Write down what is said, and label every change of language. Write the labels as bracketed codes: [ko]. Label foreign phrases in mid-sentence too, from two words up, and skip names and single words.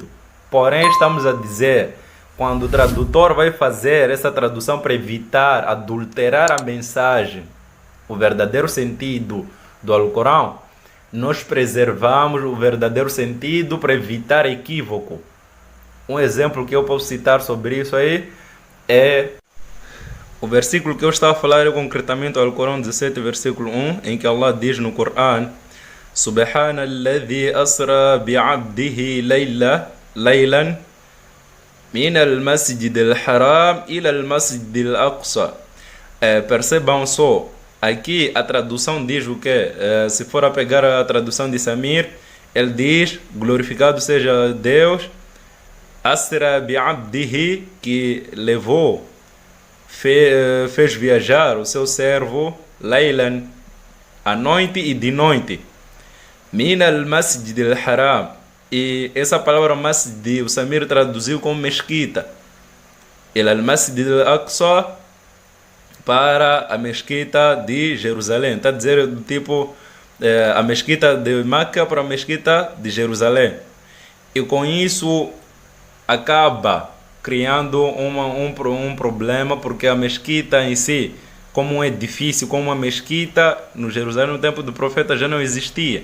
[pt] Porém, estamos a dizer, quando o tradutor vai fazer essa tradução para evitar adulterar a mensagem, o verdadeiro sentido do Alcorão, nós preservamos o verdadeiro sentido para evitar equívoco. Um exemplo que eu posso citar sobre isso aí é o versículo que eu estava a falar, é concretamente o Alcorão 17, versículo 1, em que Allah diz no Corão: [ar] سبحان الذي أسرى بعبده ليلا من المسجد الحرام إلى المسجد الأقصى. [pt] Percebam só, aqui a tradução diz o que? Se for a pegar a tradução de Samir, ele diz: glorificado seja Deus, [ar] أسرى بعبده, [pt] que levou, fez viajar o seu servo, laylan, à noite e de noite, [ar] من المسجد الحرام. [pt] E essa palavra masjid, o Samir traduziu como mesquita, [ar] إلى المسجد الأقصى, [pt] para a mesquita de Jerusalém. Está a dizer do tipo a mesquita de Meca para a mesquita de Jerusalém. E com isso acaba criando um problema, porque a mesquita em si, como um edifício, como uma mesquita no Jerusalém no tempo do profeta já não existia.